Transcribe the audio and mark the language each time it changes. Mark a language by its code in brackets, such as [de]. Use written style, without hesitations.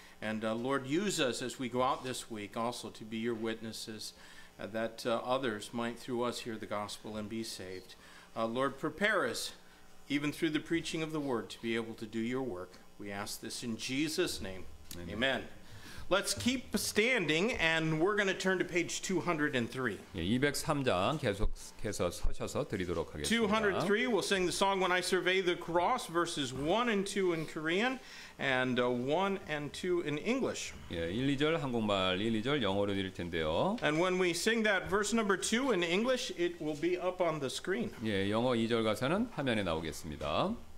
[en] And Lord, use us as we go out this week also to be your witnesses, that others might through us hear the gospel and be saved. Lord, prepare us, even through the preaching of the word, to be able to do your work. We ask this in Jesus' name. Amen. Amen. Let's keep standing, and we're going to turn to page 203. [ko] 예, 203장 계속해서 서셔서 드리도록 하겠습니다. [en] 203, we'll sing the song When I Survey the Cross, verses 1 and 2 in Korean, and 1 and 2 in English. [ko] 예, 1, 2절 한국말, 1, 2절 영어로 드릴 텐데요. [en] And when we sing that verse number 2 in English, it will be up on the screen. [ko] 예, 영어 2절 가사는 화면에 나오겠습니다.